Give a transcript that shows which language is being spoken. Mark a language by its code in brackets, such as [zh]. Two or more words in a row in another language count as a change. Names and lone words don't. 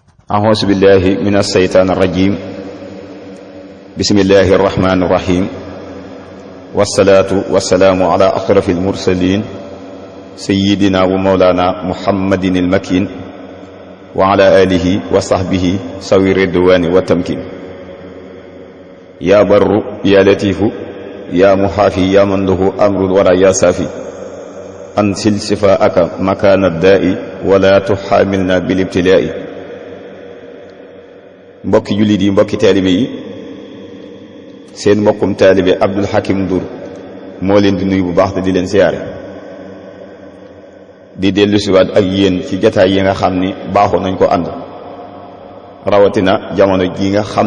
[ar] أعوذ بالله من الشيطان الرجيم بسم الله الرحمن الرحيم والصلاة والسلام على أشرف المرسلين سيدنا ومولانا محمد المكين وعلى آله وصحبه سوي الرضوان والتمكين يا بر يا لطيف يا محافي يا من له أمر ولا يا سافي أنزل شفاءك مكان الداء ولا تحاملنا بالابتلاء. [wo] mbokki jullit yi mbokki taalibe yi seen mbokkum taalibe Abdul Hakim Ndour moo leen di nuyu bu baax te di leen siyaare di dellu siwaat ak yéen ci jataay yi nga xam ni baaxoo nañ ko ànd rawatina jamono ji nga xam